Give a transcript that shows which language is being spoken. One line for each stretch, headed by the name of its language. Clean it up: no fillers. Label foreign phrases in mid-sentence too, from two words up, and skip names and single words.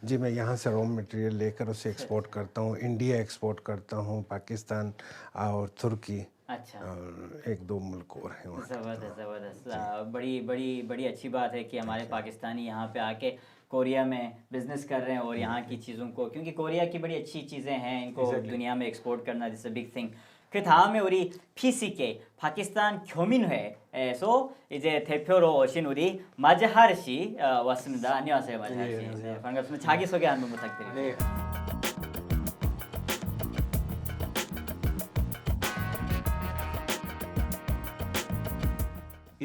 Urdu: जी, मैं यहाँ से रॉ मटेरियल लेकर उसे एक्सपोर्ट करता हूँ। इंडिया एक्सपोर्ट करता हूँ, पाकिस्तान और तुर्की अच्छा, और एक दो मुल्क और हैं वहाँ। ज़बरदस्त। بڑی اچھی بات ہے کہ ہمارے پاکستانی یہاں پہ آکے کوریا میں بزنس کر رہے ہیں اور یہاں کی چیزوں کو، کیونکہ کوریا کی بڑی اچھی چیزیں ہیں، انکو دنیا میں ایکسپورٹ کرنا
English: this a big thing.
Korean: 그 다음에 우리 PCK 파키스탄 교민회에서 이제 대표로 오신 우리 마즈하르 씨 왔습니다. 안녕하세요, 마즈하르 씨. 안녕하세요. 네, 반갑습니다. 자기 소개 한번 부탁드립니다. 네.